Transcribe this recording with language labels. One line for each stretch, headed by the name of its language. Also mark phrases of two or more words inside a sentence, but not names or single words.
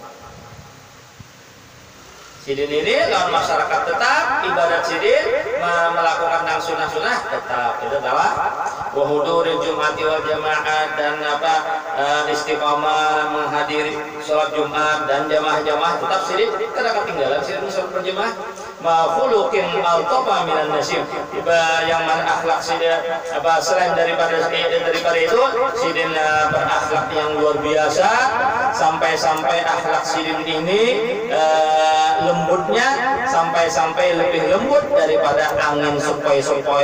Banjar: Sidin ini lawan masyarakat tetap ibadat sidin melakukan nang sunah-sunah tetap itu adalah
Arabic: wa huduril jum'ati wal jamaah
Banjar: dan istiqamah menghadiri sholat Jumat dan jamaah-jamaah tetap sidin kada ketinggalan sidin sholat berjamaah
Arabic: ma khuluqin al-tafa minan nasim
Banjar: yang mana akhlak sidin selain daripada itu sidin berakhlak yang luar biasa sampai akhlak sidin ini lembutnya sampai lebih lembut daripada angin sepoi-sepoi.